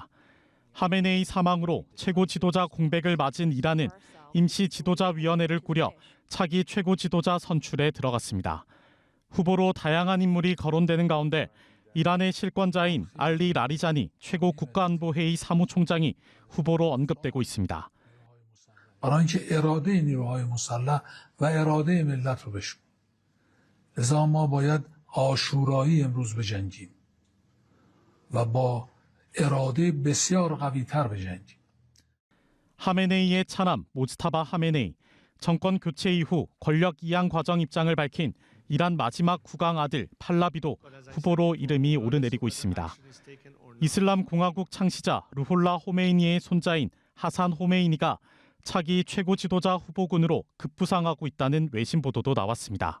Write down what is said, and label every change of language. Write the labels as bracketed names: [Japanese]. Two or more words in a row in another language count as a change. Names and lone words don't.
[Korean] 하메네이 사망으로 최고 지도자 공백을 맞은 이란은 임시 지도자위원회를 꾸려 차기 최고 지도자 선출에 들어갔습니다. 후보로 다양한 인물이 거론되는 가운데 이란의 실권자인 알리 라리자니 최고 국가안보회의 사무총장이 후보로 언급되고 있습니다. [Persian] برای اینکه اراده نیروهای مسلح و اراده ملت رو بشکنه. لذا ما باید آشورایی امروز بجنگیم و با اراده بسیار قوی‌تر بجنگیم. [Korean] 하메네이의 차남 모즈타바 하메네이, 정권 교체 이후 권력 이양 과정 입장을 밝힌 이란 마지막 국왕 아들 팔라비도 후보로 이름이 오르내리고 있습니다. 이슬람 공화국 창시자 루홀라 호메이니의 손자인 하산 호메이니가 차기 최고 지도자 후보군으로 급부상하고 있다는 외신 보도도 나왔습니다.